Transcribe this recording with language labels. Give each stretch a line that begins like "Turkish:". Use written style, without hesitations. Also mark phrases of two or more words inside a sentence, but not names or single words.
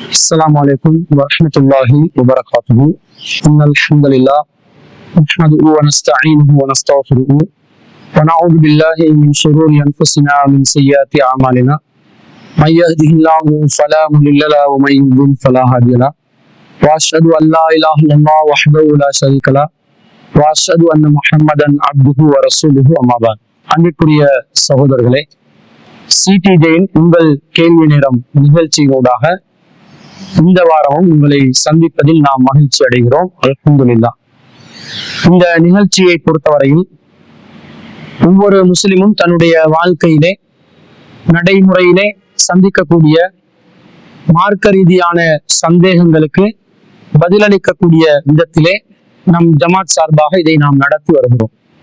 Arabic: السلام عليكم ورحمة الله وبركاته. إن الحمد لله نحمده ونستعينه ونستغفره ونعوذ بالله من شرور أنفسنا ومن سيئات أعمالنا. من يهده الله فلا مضل له ومن يضلل فلا هادي له. وأشهد أن لا إله إلا الله وحده لا شريك له وأشهد أن محمدا عبده ورسوله أما بعد.
Tamil: அன்பிற்குரிய சகோதரர்களே, சிடிஜேயின் உங்கள் கேள்வி நேரம் நிகழ்ச்சியோடாக இந்த வாரமும் உங்களை சந்திப்பதில் நாம் மகிழ்ச்சி அடைகிறோம். அல்ஹம்துலில்லாஹ். இந்த நிகழ்ச்சியை பொறுத்தவரையில் ஒவ்வொரு முஸ்லிமும் தன்னுடைய வாழ்க்கையிலே நடைமுறையிலே சந்திக்கக்கூடிய மார்க்க ரீதியான சந்தேகங்களுக்கு பதிலளிக்கக்கூடிய விதத்திலே நம் ஜமாத் சார்பாக இதை நாம் நடத்தி வருகிறோம்.